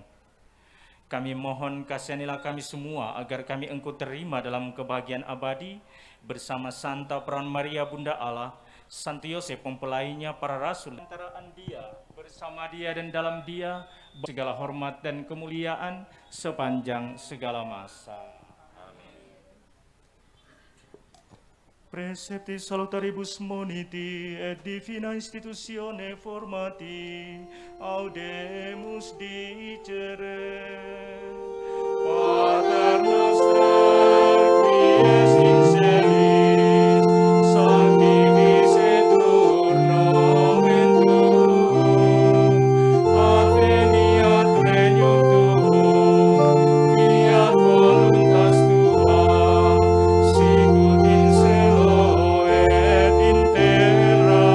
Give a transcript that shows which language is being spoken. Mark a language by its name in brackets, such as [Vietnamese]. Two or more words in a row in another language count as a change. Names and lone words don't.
[Indonesian] Kami mohon kasihanilah kami semua agar kami Engkau terima dalam kebahagiaan abadi bersama Santa Perawan Maria Bunda Allah, Santo Yosef mempelainya, para rasul, antaraan Dia, bersama Dia dan dalam Dia, segala hormat dan kemuliaan sepanjang segala masa. [Latin] Precepti salutaribus moniti et divina institutione formati audemus dicere. Pater noster qui es in celis, sanctificetur nomen tuum, adveniat regnum tuum, fiat voluntas tua, sicut in cielo et in terra.